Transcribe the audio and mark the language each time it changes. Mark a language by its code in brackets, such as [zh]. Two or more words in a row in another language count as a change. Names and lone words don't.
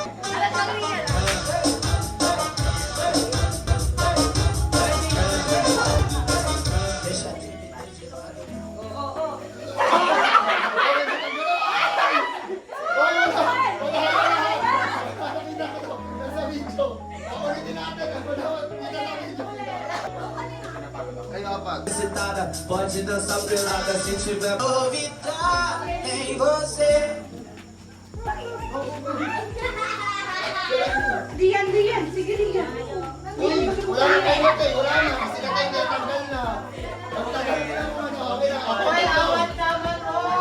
[tl] Hoy, wala. Nakita ko to. Nasa video. Ulitin natin. Ay, apat. [pt] Sentada, pode dançar pelada se tiver novidade em você. [tl] Diyan. Sige, diyan. Uy, wala na kayo natin. Wala na. Kasi natin na tanggal na. Tanggal na naman. Okay na. Hoy, awat naman mo!